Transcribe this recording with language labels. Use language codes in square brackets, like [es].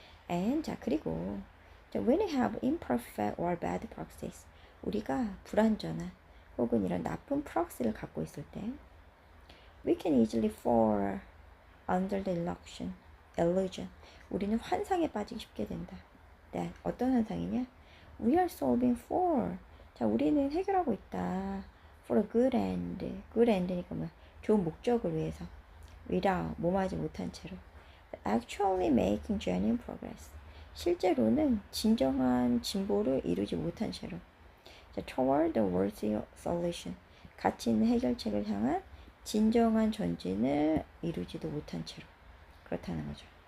[en] and 자 그리고 when we have imperfect or bad proxies [ko] 우리가 불완전한 혹은 이런 나쁜 프록시를 갖고 있을 때 [en] we can easily fall under the illusion [ko] 우리는 환상에 빠지기 쉽게 된다. 네, 어떤 환상이냐? [en] We are solving for 자 [ko] 우리는 해결하고 있다. [en] for a good end good end니까 뭐야? [ko] 좋은 목적을 위해서 without 몸하지 못한 채로 [en] actually making genuine progress [ko] 실제로는 진정한 진보를 이루지 못한 채로 [en] toward the worthy solution [ko] 가치 있는 해결책을 향한 진정한 전진을 이루지도 못한 채로 그렇다는 거죠.